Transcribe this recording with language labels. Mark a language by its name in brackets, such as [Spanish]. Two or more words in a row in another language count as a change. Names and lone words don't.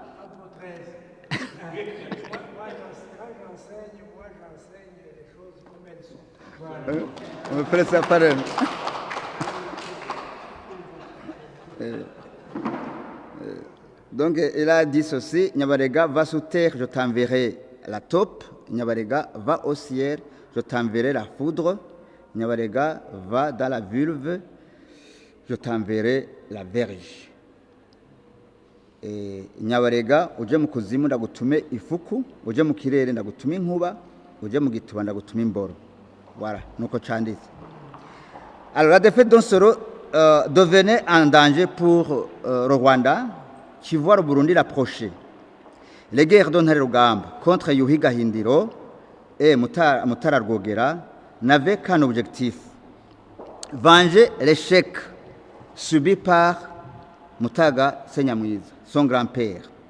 [French] On me fait ça par Donc il a dit ceci, Nyabarega, va sous terre, je t'enverrai la taupe. Nyabarega, va au ciel, je t'enverrai la foudre. Nyabarega, va dans la vulve, je t'enverrai la verge. [Rundi] Nyabarega, uje mu kuzimu ndagutume ifuku, uje mu kirere ndagutume inkuba, uje mu gituba ndagutume imboro. Voilà, nuko canditse. [French] Alors la défaite d'Osoro devenait un danger pour le Rwanda, qui voit le Burundi l'approcher. Les guerres d'Intare-Rugamba contre Yuhi Gahindiro et Mutara Rwogera n'avaient qu'un objectif: venger l'échec subi par Mutaga Senyamwiza, son grand-père.